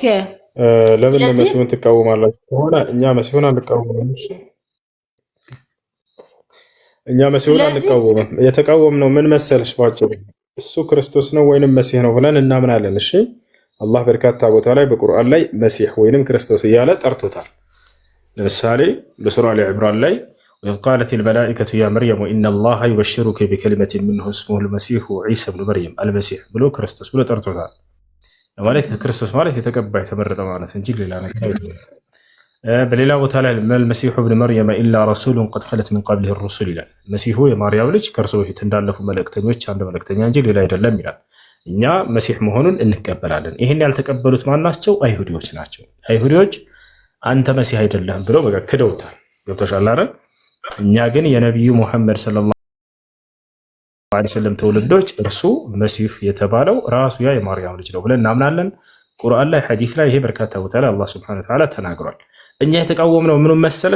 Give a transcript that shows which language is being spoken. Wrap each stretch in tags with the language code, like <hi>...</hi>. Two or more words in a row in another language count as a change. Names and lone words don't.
<am>ለምን መሲሁን ትቃወማላችሁ ከሆነ እኛ መሲሁን አንቃወምም። እኛ መሲሁን አንቃወምም። የተቃወምነው ምን መሰለሽ ባጭሩ እሱ ክርስቶስ ነው ወይንም መሲህ ነው ብለን እናምናለን። እሺ አላህ በርካታ ቦታ ላይ በቁርአን ላይ መሲህ ወይንም ክርስቶስ እያለ ጠርቶታል። ለምሳሌ በሱራ አሊ ኢምራን ላይ</am> <ar>وإذ قالت الملائكة يا مريم إن الله يبشرك بكلمة منه اسمه المسيح عيسى بن مريم المسيح بلو كريستوس بلو ترتوتال</ar> <am>ማለት ክርስቶስ ማለት የተቀባ የተመረጠ ማለት እንጂ ሌላ ነገር አይደለም። በሌላ ቦታ ላይ</am> <ar>المسيح ابن مريم إلا رسول قد خلت من قبله الرسل</ar> <am>ይላል። መሲሁ የማርያም ልጅ ከእርሱ በፊት እንዳለፉ መልእክተኞች አንድ መልእክተኛ እንጂ ሌላ አይደለም ይላል። እኛ መሲህ መሆኑን እንቀበላለን። ይሄን ያልተቀበሉት ማን ናቸው? አይሁዲዎች ናቸው። አይሁዲዎች አንተ መሲህ አይደለም ብለው በቃ ክደውታል። ገብቶሻል አይደል? እኛ ግን የነቢዩ ሙሐመድ</am> <ar>صلى الله عليه وسلم</ar> <am>ትውልዶች እርሱ መሲህ የተባለው ራሱ ያ የማርያም ልጅ ነው ብለን እናምናለን። ቁርአን ላይ ሐዲስ ላይ ይሄ በርካታ ቦታ ላይ አላህ</am> <ar>سبحانه وتعالى</ar> <am>ተናግሯል። እኛ የተቃወምነው ምኑን መሰለሽ?</am>